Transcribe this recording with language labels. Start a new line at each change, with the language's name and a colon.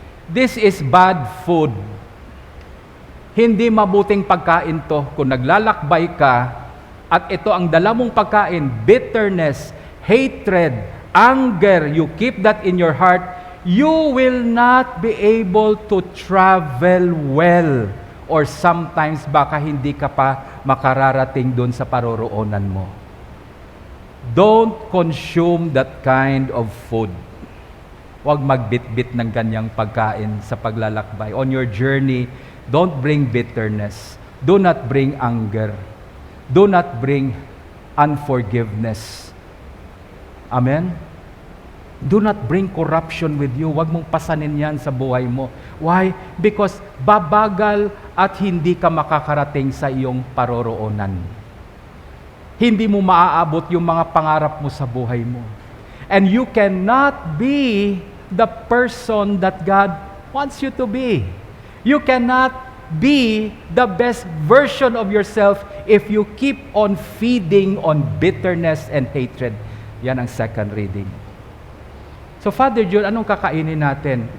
English: This is bad food.
Filipino: Hindi mabuting pagkain to kung naglalakbay ka at ito ang dala mong pagkain,
English: bitterness, hatred, anger, you keep that in your heart, you will not be able to travel well.
Filipino: Or sometimes baka hindi ka pa makararating doon sa paroroonan mo.
English: Don't consume that kind of food.
Filipino: Huwag magbitbit ng ganyang pagkain sa paglalakbay.
English: On your journey, don't bring bitterness. Do not bring anger. Do not bring unforgiveness. Amen? Do not bring corruption with you.
Filipino: Huwag mong pasanin yan sa buhay mo.
English: Why? Because
Filipino: babagal at hindi ka makakarating sa iyong paroroonan. Hindi mo maaabot yung mga pangarap mo sa buhay mo.
English: And you cannot be the person that God wants you to be. You cannot be the best version of yourself if you keep on feeding on bitterness and hatred.
Filipino: Yan ang second reading. So Father John, anong kakainin natin?